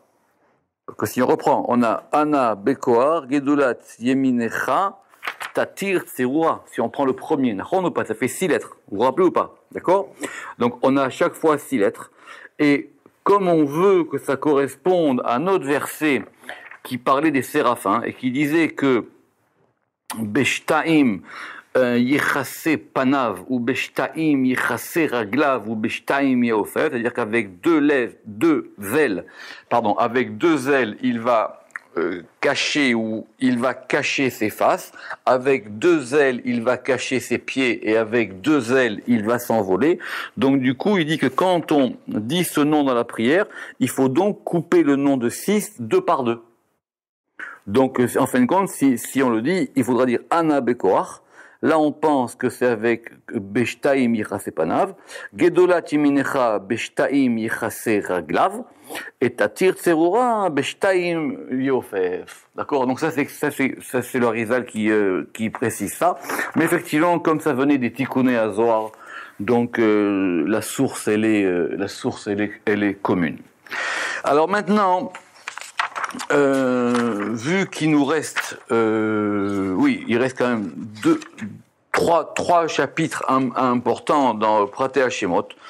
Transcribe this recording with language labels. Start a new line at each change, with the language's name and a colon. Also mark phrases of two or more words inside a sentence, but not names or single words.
French: Que si on reprend, on a Ana,
Hebrew: בכח גדולת ימינך תתיר צרורה,
French: si on prend le premier, Nahon ou pas, ça fait 6 lettres, vous vous rappelez ou pas, d'accord? Donc on a à chaque fois 6 lettres, et comme on veut que ça corresponde à un autre verset qui parlait des séraphins, et qui disait que
Hebrew: בשתיים יכסה פניו,
French: ou
Hebrew: בשתיים יכסה רגליו,
French: ou
Hebrew: בשתיים יעופף,
French: c'est-à-dire qu'avec avec 2 ailes, il va cacher ou il va cacher ses faces, avec 2 ailes il va cacher ses pieds et avec 2 ailes il va s'envoler. Donc du coup il dit que quand on dit ce nom dans la prière, il faut donc couper le nom de 6 2 par 2. Donc en fin de compte si on le dit, il faudra dire
Hebrew: אנא בכח.
French: Là, on pense que c'est avec
Hebrew: בשתיים יכסה פניו גדולת ימינך בשתיים יכסה רגליו, et תתיר צרורה בשתיים יעופף.
French: D'accord? Donc ça c'est le Harizal qui précise ça. Mais effectivement, comme ça venait des Tikkun Zohar, donc la source elle est commune. Alors maintenant, vu qu'il nous reste, il reste quand même 3 chapitres importants dans Praté Hashemot.